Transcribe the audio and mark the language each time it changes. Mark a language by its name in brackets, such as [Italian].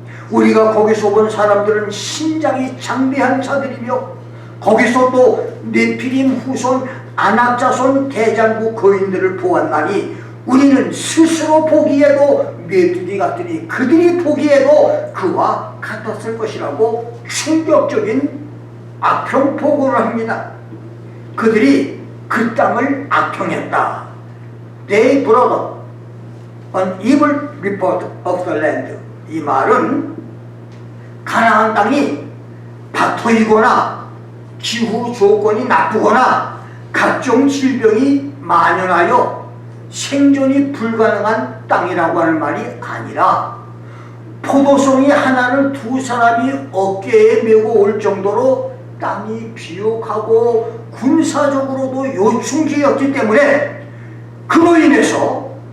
[Korean] 우리가 거기서 본 사람들은 신장이 장대한 자들이며 거기서 또 네피림 후손 아낙자손 대장부 거인들을 보았나니 우리는 스스로 보기에도 메뚜기 같으니 그들이 보기에도 그와 같았을 것이라고 충격적인 악평 보고를 합니다. 그들이 그 땅을 악평했다. [English] They brought an evil report of the land. [Korean] 이 말은 가나안 땅이 박토이거나 기후 조건이 나쁘거나 각종 질병이 만연하여 생존이 불가능한 땅이라고 하는 말이 아니라, 포도송이 하나를 두 사람이 어깨에 메고 올 정도로 땅이 비옥하고 군사적으로도 요충지였기 때문에 그로 인해서